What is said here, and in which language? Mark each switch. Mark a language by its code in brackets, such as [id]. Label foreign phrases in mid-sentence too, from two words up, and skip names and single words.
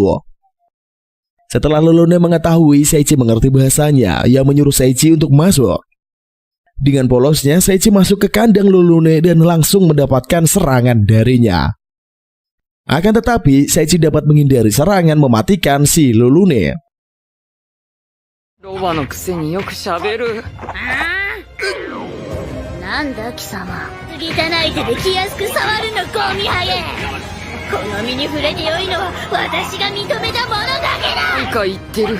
[id] Setelah Lulune mengetahui Seichi mengerti bahasanya, ia menyuruh Seichi untuk masuk. Dengan polosnya, Seichi masuk ke kandang Lulune dan langsung mendapatkan serangan darinya. Akan tetapi, Seichi dapat menghindari serangan mematikan si Lulune. [ja] ロバのくせによくしゃべる。なんだ貴様、汚い手で気安く触るのゴミハゲ。この身に触れてよいのは私が認めたものだけだ。何か言ってる。